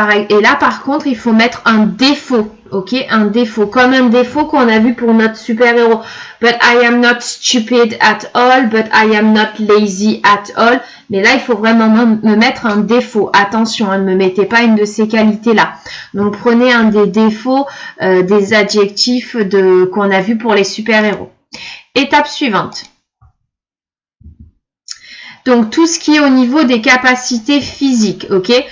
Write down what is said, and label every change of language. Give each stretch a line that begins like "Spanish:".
French: Et là, par contre, il faut mettre un défaut. Ok, un défaut, comme un défaut qu'on a vu pour notre super-héros.
English: But I am not stupid at all, but I am not lazy at all.
French: Mais là, il faut vraiment me mettre un défaut. Attention, ne me mettez pas une de ces qualités-là. Donc, prenez un des défauts, des adjectifs qu'on a vu pour les super-héros. Étape suivante. Donc, tout ce qui est au niveau des capacités physiques, ok?